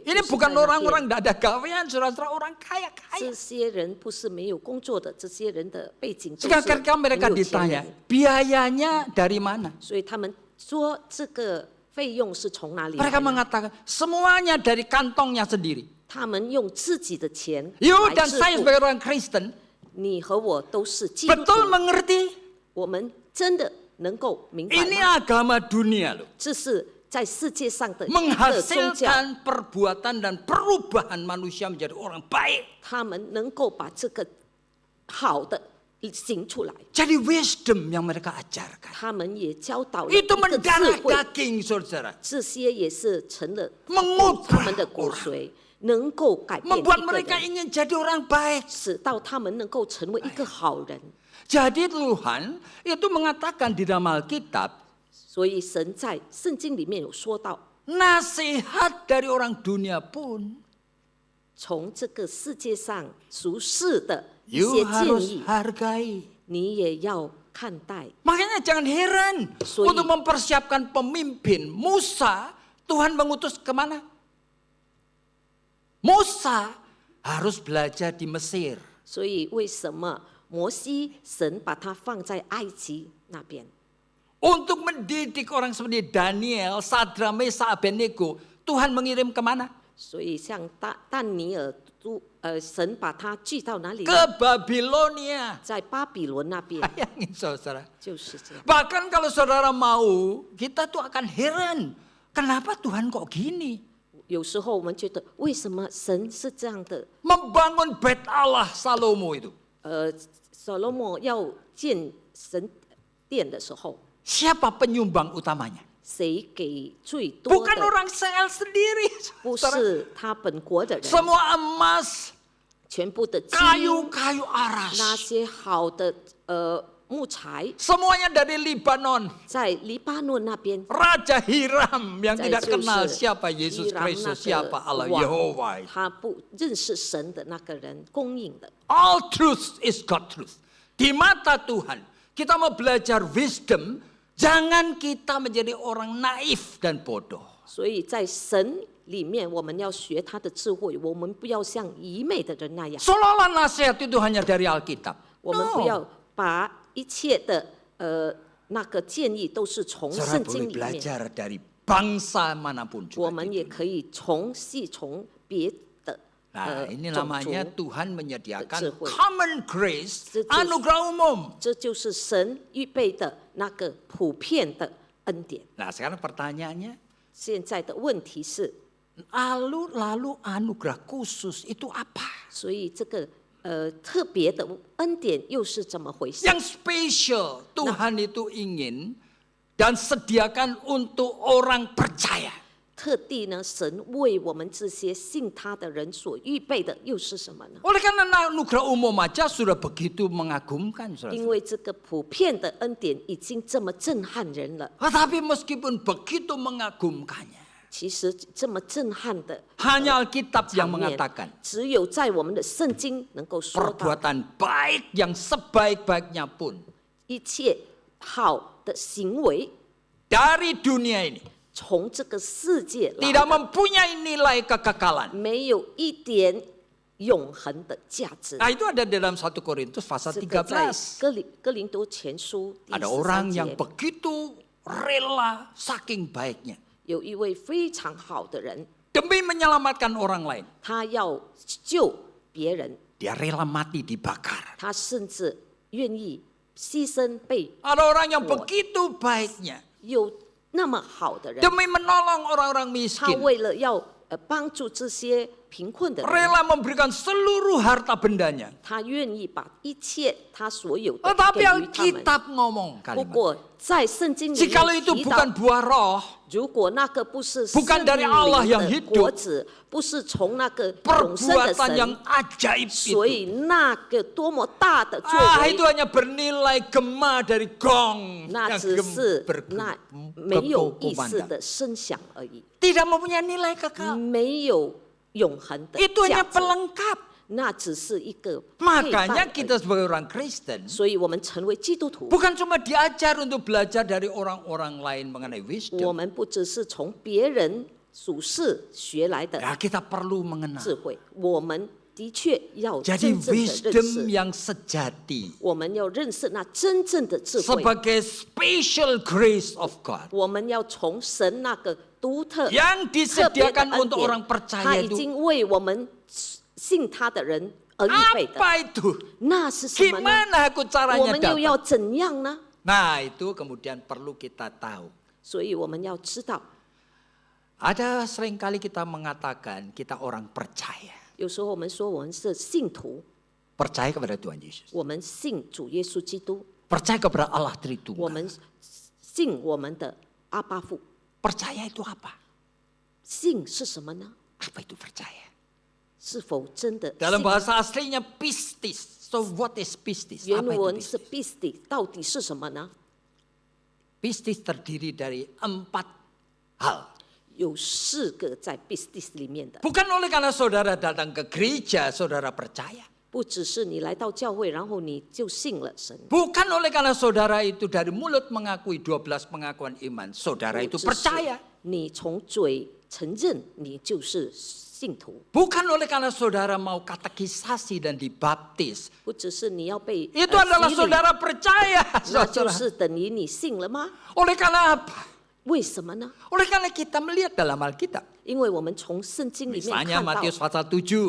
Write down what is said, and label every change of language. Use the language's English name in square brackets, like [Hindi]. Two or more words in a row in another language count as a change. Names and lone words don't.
[Indonesian] Ini [Chinese] 就是 [Indonesian] bukan [Chinese] 在那边 [Indonesian] orang-orang tidak ada gawean, saudara-saudara, orang kaya-kaya. [Chinese] 这些人不是没有工作的，这些人的背景都是 [Indonesian] Sekarang mereka [Chinese] 很有钱 [Indonesian] ditanya, [Chinese] 人， [Indonesian] biayanya dari mana? [Chinese] 所以他们说这个费用是从哪里来 [Indonesian] Mereka [Chinese] 的？ [Indonesian] mengatakan, semuanya dari kantongnya sendiri. [Chinese] 他们用自己的钱 [Indonesian] You [Chinese] 来 [Indonesian] dan [Chinese] 支 [Indonesian] saya [Chinese] 付。 [Indonesian] sebagai orang Kristen, [Chinese] 你和我都是基督徒， [Indonesian] betul mengerti [Chinese] 我们真的能够明白 [Indonesian] ini [Chinese] 吗？ [Indonesian] agama dunia loh. [Chinese] 这是在世界上的一个宗教， [Indonesian] Menghasilkan perbuatan dan perubahan manusia menjadi orang baik. [Chinese] 他们能够把这个好的行出来， [Indonesian] Jadi wisdom yang mereka ajarkan. [Chinese] 他们也教导了一 [Indonesian] Itu [Chinese] 个智 [Indonesian] mendarah [Chinese] 慧， [Indonesian] daging, saudara. [Chinese] 这些也是成了 [Indonesian] Mengubah [Chinese] 他们的骨髓，能够改变一 [Indonesian] Membuat [Chinese] 个 [Indonesian] mereka [Chinese] 人， [Indonesian] ingin jadi orang baik. [Chinese] 使到他们能够成为一个好人。 [Indonesian] Jadi Tuhan itu mengatakan di dalam Alkitab, [Chinese] 所以神在圣经里面有说到， [Indonesian] nasihat dari orang dunia pun [Chinese] 从这个世界上俗世的一 [Indonesian] you [Chinese] 些建 [Indonesian] harus [Chinese] 议， [Indonesian] hargai. [Chinese] 你也要看待。 [Indonesian] Makanya jangan heran Sui. untuk mempersiapkan pemimpin. Musa, Tuhan mengutus kemana? Musa harus belajar di Mesir. [Chinese] 所以为什么摩西神把他放在埃及那边？ [Indonesian] Untuk mendidik orang seperti Daniel, Sadra, Mesa, Abednego, Tuhan mengirim kemana? [Chinese] 所以像但尼尔神把他聚到哪里呢？ [Indonesian] Ke Babilonia. [Chinese] 在巴比伦那边， [Indonesian] Bayangin saudara. [Chinese] 就是这样。 [Indonesian] Bahkan kalau saudara mau, kita tuh akan heran. Kenapa Tuhan kok gini? [Chinese] 有时候我们觉得，为什么神是这样的？ [Indonesian] Membangun Bait Allah Salomo itu. [Chinese] 所罗门要建神殿的时候， [Indonesian] Siapa penyumbang utamanya? [Chinese] 谁给最多 [Indonesian] Bukan [Chinese] 的？ [Indonesian] orang Israel sendiri. [Chinese] 不 [Indonesian] saudara. [Chinese] 是他本国的人， [Indonesian] Semua emas, [Chinese] 全部的金， [Indonesian] kayu-kayu [Chinese] 那 [Indonesian] aras. [Chinese] 些好的木材， [Indonesian] Semuanya dari Libanon. [Chinese] 在黎巴嫩那边， [Indonesian] Raja Hiram yang [Chinese] 在 [Indonesian] tidak [Chinese] 就 [Indonesian] kenal [Chinese] 是 [Indonesian] siapa Yesus [Chinese] 伊朗那 [Indonesian] Kristus, siapa [Chinese] 个 [Indonesian] Allah [Chinese] 王 [Indonesian] Yehova. [Chinese] 他不认识神的那个人供应的。 [English] All truth is God truth. [Indonesian] Di mata Tuhan, kita mau belajar wisdom, jangan kita menjadi orang naif dan bodoh. [Chinese] 所以在神里面，我们要学他的智慧，我们不要像愚昧的人那样， [Indonesian] Seolah-olah nasihat itu hanya dari Alkitab. [Chinese] 我们不要 [Indonesian] No. [Chinese] 把一切的那个建议都是从 [Indonesian] Saudara [Chinese] 圣 [Indonesian] boleh [Chinese] 经里面， [Indonesian] belajar dari bangsa manapun [Chinese] 我 [Indonesian] juga. [Chinese] 们也可以从别的 [Indonesian] Nah, ini [Chinese] 种 [Indonesian] namanya [Chinese] 族， [Indonesian] Tuhan menyediakan [Chinese] 智慧。 [English] common grace, [Chinese] 这就是 [Indonesian] anugerah umum. [Chinese] 这就是神预备的那个普遍的恩典。 [Indonesian] Nah, sekarang pertanyaannya, [Chinese] 现在的问题是， [Indonesian] lalu anugerah khusus itu apa? [Chinese] 所以这个特别的恩典又是怎么回事？ [Indonesian] Yang spesial Tuhan itu ingin dan sediakan untuk orang percaya. [Chinese] 特地呢，神为我们这些信他的人所预备的又是什么呢？ [Indonesian] Oleh karena anugerah umum aja sudah begitu mengagumkan, [Chinese] 因 [Indonesian] saudara. [Chinese] 为这个普遍的恩典已经这么震撼人了。 [Indonesian] Tetapi meskipun begitu mengagumkannya, [Chinese] 其实这么震撼的 [Indonesian] Hanya Alkitab yang [Chinese] 场面 [Indonesian] mengatakan [Chinese] 只有在我们的圣经能够说到， [Indonesian] perbuatan baik yang sebaik-baiknya pun [Chinese] 一切好的行为 [Indonesian] dari dunia ini [Chinese] 从这个世界来 [Indonesian] tidak [Chinese] 的， [Indonesian] mempunyai nilai kekekalan. [Chinese] 没有一点永恒的价值。 [Indonesian] Nah, itu ada dalam 1 Korintus pasal [Chinese] 这个在 [Indonesian] 13. [Chinese] 哥林多前书第 [Indonesian] Ada [Chinese] 13 [Indonesian] orang yang [Chinese] 节， [Indonesian] begitu rela saking baiknya [Chinese] 有一位非常好的人， [Indonesian] demi menyelamatkan orang lain. [Chinese] 他要救别人， [Indonesian] Dia rela mati dibakar. [Chinese] 他甚至愿意牺牲被 [Indonesian] Ada orang yang begitu baiknya [Chinese] 有那么好的人， [Indonesian] demi menolong orang-orang [Chinese] 他 [Indonesian] miskin. [Chinese] 为了要帮助这些贫困的人， [Indonesian] Rela memberikan seluruh harta bendanya. [Chinese] 他愿意把一切他所有的 [Indonesian] Tetapi [Chinese] 给予他们。 [Indonesian] Alkitab ngomong [Chinese] 不 [Indonesian] kalimat. [Chinese] 过在圣经里 [Indonesian] Jikalau [Chinese] 面 [Indonesian] itu [Chinese] 提到 [Indonesian] bukan，buah roh, [Chinese] 如果那个不是 [Indonesian] bukan [Chinese] 圣 [Indonesian] dari Allah [Chinese] 灵 [Indonesian] yang [Chinese] 的 [Indonesian] hidup， [Chinese] 果子，不是从那个永生的 [Indonesian] perbuatan yang [Chinese] 神， [Indonesian] ajaib [Chinese] 所 [Indonesian] itu. [Chinese] 以那个多么大的作 [Indonesian] Ah, itu [Chinese] 为， [Indonesian] hanya bernilai gema dari gong [Chinese] 那 [Indonesian] yang [Chinese] 只是那没有意思 [Indonesian] berkumandang. [Chinese] 的声响而已， [Indonesian] Tidak mempunyai nilai kekal. [Chinese] 没有永恒的 [Indonesian] Itu [Chinese] 价 [Indonesian] hanya [Chinese] 值， [Indonesian] pelengkap. [Chinese] 那只是一个配伴 [Indonesian] Makanya [Chinese] 而已。 [Indonesian] kita sebagai orang Kristen [Chinese] 所以我们成为基督徒， [Indonesian] bukan cuma diajar untuk belajar dari orang-orang lain mengenai [Chinese] 我 [Indonesian] wisdom. [Chinese] 们不只是从别人属世学来的 [Indonesian] Ya, kita perlu mengenal. [Chinese] 智慧，我们的确要 [Indonesian] Jadi [Chinese] 真正的认 [Indonesian] wisdom [Chinese] 识， [Indonesian] yang sejati [Chinese] 我们要认识那真正的智慧， [English] sebagai special grace of God [Chinese] 我们要从神那个独特 [Indonesian] yang [Chinese] 特别的 [Indonesian] disediakan [Chinese] 恩 [Indonesian] untuk [Chinese] 典 [Indonesian] orang， [Chinese] 他 [Indonesian] percaya [Chinese] 已 [Indonesian] itu. [Chinese] 经为我们信他的人而预备的， [Indonesian] Apa itu? [Chinese] 那是什么呢？ [Indonesian] Gimana aku [Chinese] 我 [Indonesian] caranya [Chinese] 们又 [Indonesian] dapat? [Chinese] 要怎样呢？ [Indonesian] Nah, itu kemudian perlu kita tahu. [Chinese] 所以我们要知道， [Indonesian] Ada seringkali kita mengatakan kita orang percaya. [Chinese] 有时候我们说我们是信徒， [Indonesian] Percaya kepada Tuhan Yesus. [Chinese] 我们信主耶稣基督， [Indonesian] Percaya kepada Allah [Chinese] 我 [Indonesian] Tritunggal. [Chinese] 们信我们的阿巴父。 [Indonesian] Percaya itu apa? [Chinese] 信是什么呢？ [Indonesian] Apa itu percaya? [Chinese] 是否真的信？ [Indonesian] Dalam bahasa aslinya pistis. [English] So what is pistis? [Chinese] 原 [Indonesian] Apa itu [Chinese] 文是 [Indonesian] pistis? [Chinese] pistis，到底是什么呢？ [Indonesian] Pistis terdiri dari 4 hal. [Chinese] 有4个在 pistis 里面的， [Indonesian] Bukan oleh karena saudara datang ke gereja, saudara percaya. [Chinese] 不只是你来到教会，然后你就信了神， [Indonesian] Bukan oleh karena saudara itu dari mulut mengakui 12 pengakuan iman, saudara [Chinese] 不 [Indonesian] itu [Chinese] 只是 [Indonesian] percaya. [Chinese] 你从嘴承认你就是信徒， [Indonesian] Bukan oleh karena saudara mau katekisasi dan dibaptis. [Chinese] 不只是你要被 [Indonesian] Itu adalah [Chinese] 洗礼， [Indonesian] saudara percaya. [Chinese] 那就 [Indonesian] Saudara. [Chinese] 是等于你信了吗？ [Indonesian] Oleh karena apa? [Chinese] 为什么呢？ [Indonesian] Oleh karena kita melihat dalam Alkitab. [Chinese] 因为我们从圣经里面 [Indonesian] Misalnya [Chinese] 看到， [Indonesian] Matius pasal 7.